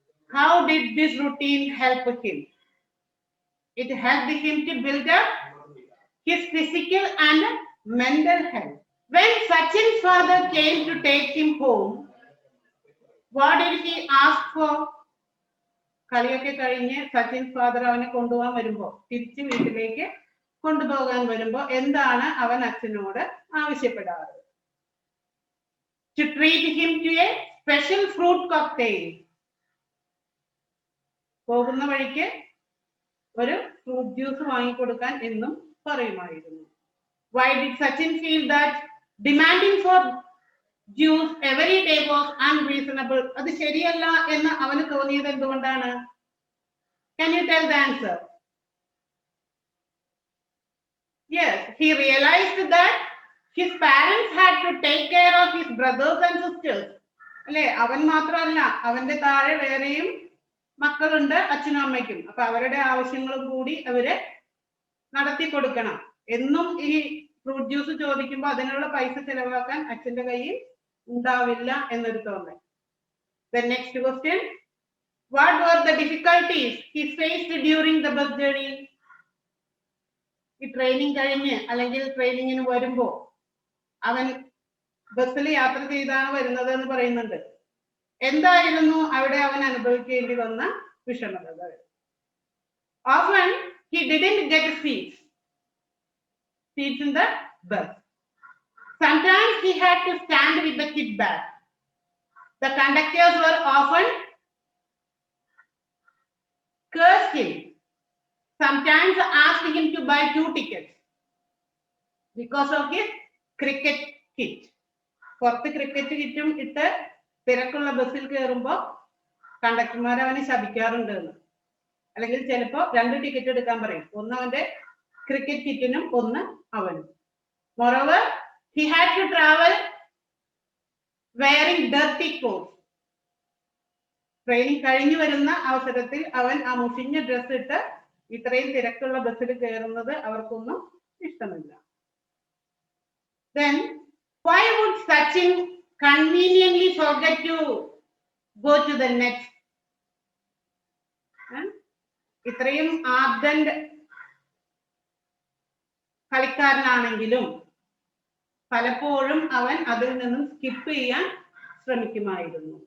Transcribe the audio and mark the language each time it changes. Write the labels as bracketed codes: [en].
[en] How did this routine help him? It helped him to build up his physical and mental health. When Sachin's father came to take him home, what did he ask for? [ml] കളിയൊക്കെ കഴിഞ്ഞ് Sachin father അവനെ കൊണ്ടുപോകാൻ വരുമ്പോ, തിരിച്ച് വീട്ടിലേക്ക് കൊണ്ടുപോകാൻ വരുമ്പോ എന്താണ് അവൻ അച്ഛനോട് ആവശ്യപ്പെടാറ്? [en] To treat him to a special fruit cocktail. [ml] പോകുന്ന വഴിക്ക് ഒരു ഫ്രൂട്ട് ജ്യൂസ് വാങ്ങിക്കൊടുക്കാൻ എന്നും പറയുമായിരുന്നു. [en] Why did Sachin feel that demanding for juice every day was unreasonable? [ml] അത് ശരിയല്ല എന്ന് അവന് തോന്നിയത് എന്തുകൊണ്ടാണ്? [en] Can you tell the answer? Yes, he realized that his parents had to take care of his brothers and sisters. [ml] അല്ലെ, അവൻ മാത്രമല്ല, അവന്റെ താഴെ വേറെയും മക്കളുണ്ട്, അച്ഛനും അമ്മയ്ക്കും. അപ്പൊ അവരുടെ ആവശ്യങ്ങളും കൂടി അവര് നടത്തി കൊടുക്കണം. എന്നും ഈ ഫ്രൂട്ട് ജ്യൂസ് ചോദിക്കുമ്പോൾ അതിനുള്ള പൈസ ചെലവാക്കാൻ അച്ഛന്റെ കയ്യിൽ ഉണ്ടാവില്ല എന്നൊരു തോന്നൽ. [en] The next question, what were the difficulties he faced during the bus journey? [ml] ഈ ട്രെയിനിങ് കഴിഞ്ഞ് അല്ലെങ്കിൽ ട്രെയിനിങ്ങിന് വരുമ്പോ അവൻ ബസ്സിൽ യാത്ര ചെയ്താണ് വരുന്നത് എന്ന് പറയുന്നുണ്ട്. എന്തായിരുന്നു അവിടെ അവൻ അനുഭവിക്കേണ്ടി വന്ന വിഷമതകൾ? [en] Often he didn't get seats in the bus. Sometimes he had to stand with the kit bag. The conductors were often cursed him. Sometimes asked him to buy 2 tickets because of his cricket kit. [ml] പുറത്ത് cricket കിറ്റും ഇട്ട് തിരക്കുള്ള ബസ്സിൽ കയറുമ്പോ കണ്ടക്ടർമാർ അവനെ ശപിക്കാറുണ്ട് എന്ന്. അല്ലെങ്കിൽ ചിലപ്പോ 2 ticket എടുക്കാൻ പറയും, ഒന്ന് അവന്റെ ക്രിക്കറ്റ് കിറ്റിനും ഒന്ന് അവനും. [en] Moreover, he had to travel wearing dirty clothes. [ml] Training കഴിഞ്ഞു വരുന്ന അവസരത്തിൽ അവൻ ആ മുഷിഞ്ഞ ഡ്രസ് ഇട്ട് ഇത്രയും തിരക്കുള്ള ബസ്സിൽ കയറുന്നത് അവർക്കൊന്നും ഇഷ്ടമില്ല. [en] Then why would Sachin conveniently forget to go to the next? [ml] ഇത്രയും ആർഡന്റ് കളിക്കാരനാണെങ്കിലും പലപ്പോഴും അവൻ അതിൽ നിന്നും സ്കിപ്പ് ചെയ്യാൻ ശ്രമിക്കുമായിരുന്നു.